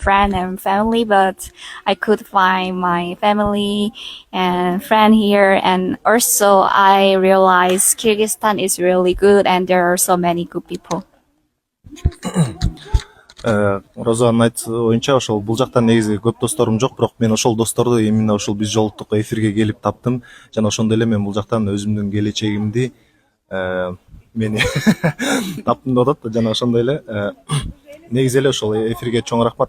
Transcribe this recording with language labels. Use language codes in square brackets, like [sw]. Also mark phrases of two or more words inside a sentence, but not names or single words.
[en] friend and family, but I could find my family and friend here. And also I realized Kyrgyzstan is really good and there are so many good people. [ky] Розанын айтысы боюнча ошол бул жактан негизи көп досторум жок, бирок мен ошол досторду именно ушул биз жолуктук эфирге келип таптым жана ошондой эле мен бул жактан өзүмдүн келечегимди мени таптым деп атат жана ошондой эле негизи эле ошол эфирге чоң рахмат.